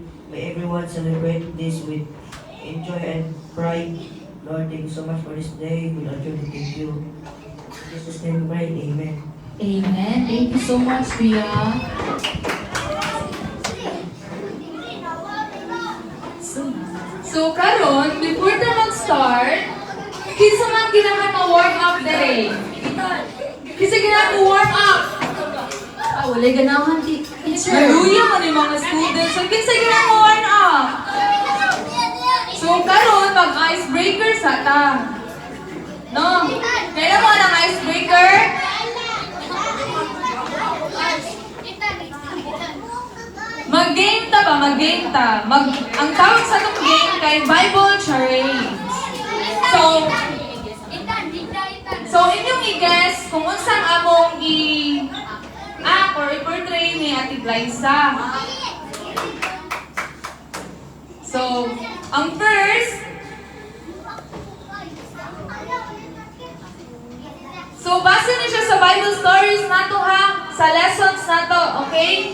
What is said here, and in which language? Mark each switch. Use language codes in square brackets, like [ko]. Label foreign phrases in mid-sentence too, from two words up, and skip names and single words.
[en] May everyone celebrate this with enjoy and pride. Lord, thank you so much for this day. We love you. Thank you. In Jesus' name we pray. Amen. Amen. Thank you so much, Kuya. [ceb] So karon, [en] before the [ceb] mag-start, kinsa man ginahan ma-warm up dere. Kinsa ginahan ma-warm up? Wala ganahan, teacher. Maluya man yung mga students. So kinsa ginahan ma-warm up? So karon, mag-icebreaker sa ta. No? Kaya mo ng icebreaker? Mag-game ta ba? Mag-game ta. Ang tawag sa itong game kay Bible Charades. So inyong i-guess kung unsang among i-act or i-portray ni Ate Glyza. So, ang first, so base na siya sa [en] Bible stories [ceb] nato ha, sa lessons nato, okay?